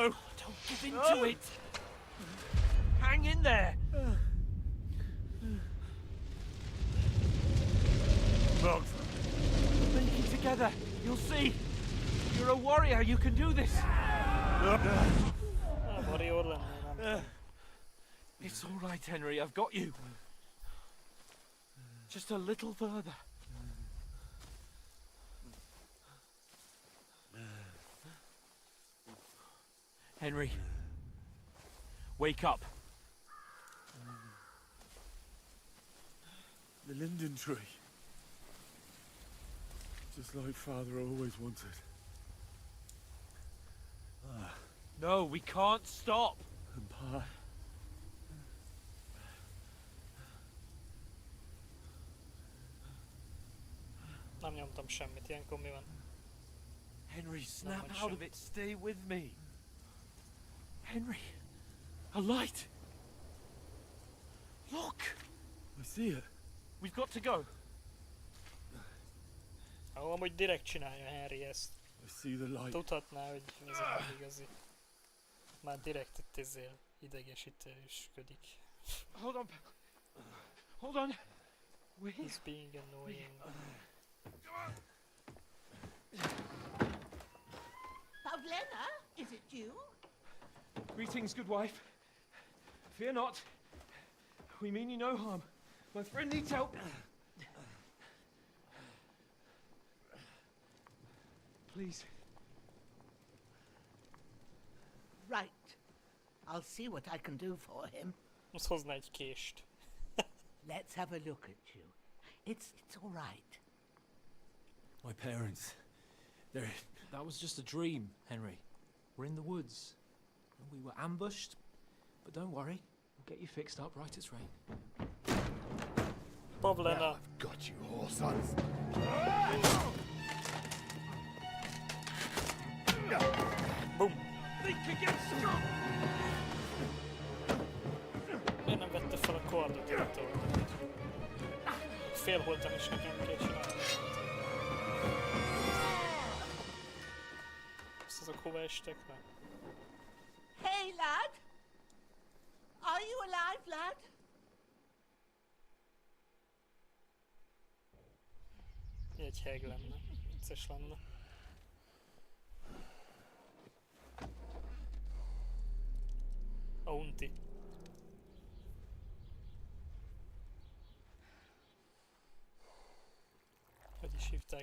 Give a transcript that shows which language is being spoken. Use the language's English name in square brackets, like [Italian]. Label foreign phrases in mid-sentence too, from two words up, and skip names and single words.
[English] Don't give in to it. Hang in there. Mug. Make it together. You'll see. You're a warrior. You can do this. [Hungarian] Warrior lennél, nem. [English] It's all right, Henry. I've got you. Just a little further. Henry, wake up. The linden tree. Just like Father always wanted. No, we can't stop. And Pa. [Hungarian] Nem nyomtam semmit, ilyenkor mi van? [English] Henry, snap much, out of it. Stay with me. Henry, a light. Look. I see it. We've got to go. [Hungarian] Amúgy direkt csinálja Henry ezt. [English] I see the light. [Hungarian] Tudhatná, hogy ez nem igazi. Már direkt itt ezzel idegesítősködik. [English] Hold on. Hold on. He's being annoying. Pavlena, is it you? Greetings, good wife. Fear not. We mean you no harm. My friend needs help. Please. Right. I'll see what I can do for him. [Hungarian] Most hozna egy kést. [English] Let's have a look at you. It's all right. My parents, they're... That was just a dream, Henry. We're in the woods. We were ambushed, but don't worry, we'll get you fixed up right as rain. Pavlena. Got you, whoresons. Boom! [Hungarian] Miért nem vette fel a kardot, amit oldalt? Félholtan is nekem kell csinálni. Ezt azok hova estek meg? [English] Hey, lad! Are you alive, lad? [Hungarian] Egy heg lenne. Vicces lenne. A unti. Hogy is hívták?